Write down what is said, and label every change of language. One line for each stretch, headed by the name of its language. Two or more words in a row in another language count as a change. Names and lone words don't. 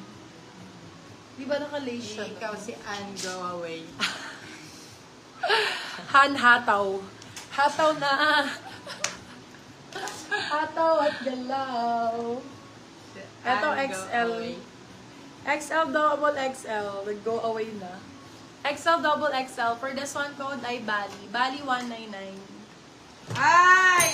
Filipino: Di ba naka-lace siya? Ikaw si Anne Go Away. Han Hataw. Hataw na. Hataw at galaw. Ito Anne Go XL. Away.
English: XL double XL.
Filipino: Nag-go away na.
English: XL double XL. For this one code ay Bali. Bali 199. Ah!